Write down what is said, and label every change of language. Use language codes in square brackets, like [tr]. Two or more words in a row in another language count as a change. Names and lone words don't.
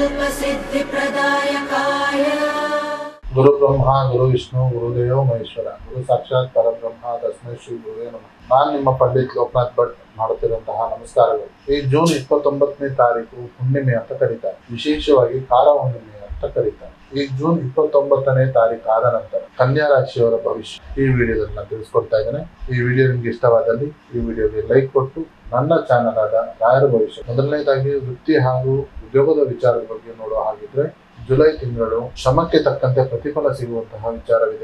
[sa] सिद्धिप्रदायकाय गुरु ब्रह्मा गुरु विष्णु गुरुदेव महेश्वर गुरु साक्षाತ್ ಪರಬ್ರಹ್ಮ ತಸ್ಮೈ ಶ್ರೀ ಗುರುವೇ ನಮಃ. [kn] ನಾನು ನಿಮ್ಮ ಪಂಡಿತ್ ಲೋಕನಾಥ್ ಭಟ್ ಮಾಡುತ್ತಿರುವಂತಹ ನಮಸ್ಕಾರಗಳು. ಈ ಜೂನ್ 29ನೇ ತಾರೀಕು ಹುಣ್ಣಿಮೆ ಅಂತ ಕರೀತಾರೆ, ವಿಶೇಷವಾಗಿ ಕಾರ ಹುಣ್ಣಿಮೆ ಅಂತ ಕರೀತಾರೆ. ಈ ಜೂನ್ 29ನೇ ತಾರೀಕು ಆದ ನಂತರ ಕನ್ಯಾ ರಾಶಿಯವರ ಭವಿಷ್ಯ ಈ ವಿಡಿಯೋದಲ್ಲಿ ನಾನು ತಿಳಿಸ್ಕೊಡ್ತಾ ಇದ್ದೇನೆ. ಈ ವಿಡಿಯೋ ನಿಮ್ಗೆ ಇಷ್ಟವಾದಲ್ಲಿ ಈ ವಿಡಿಯೋಗೆ ಲೈಕ್ ಕೊಟ್ಟು ನನ್ನ ಚಾನಲ್ ಆದ ರಾಯರ ಭವಿಷ್ಯ ಮೊದಲನೇದಾಗಿ ವೃತ್ತಿ ಹಾಗೂ ಉದ್ಯೋಗದ ವಿಚಾರದ ಬಗ್ಗೆ ನೋಡುವ ಹಾಗಿದ್ರೆ ಜುಲೈ ತಿಂಗಳು ಶ್ರಮಕ್ಕೆ ತಕ್ಕಂತೆ ಪ್ರತಿಫಲ ಸಿಗುವಂತಹ ವಿಚಾರವಿದೆ.